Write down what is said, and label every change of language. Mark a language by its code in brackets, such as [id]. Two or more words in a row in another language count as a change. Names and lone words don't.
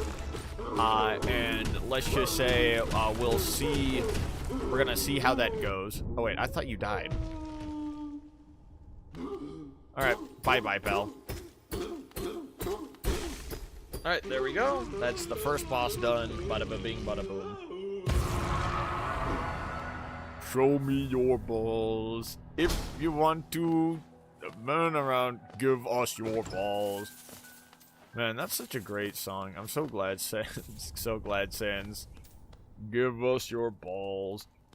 [en] And let's just say we'll see... We're gonna see how that goes. Oh, wait. I thought you died. Alright. Bye-bye, pal. Alright, there we go. That's the first boss done. Bada-ba-bing, bada-boom. Show me your balls. If you want to man around, give us your balls. Man, that's such a great song. I'm so glad Sans. Give us your balls.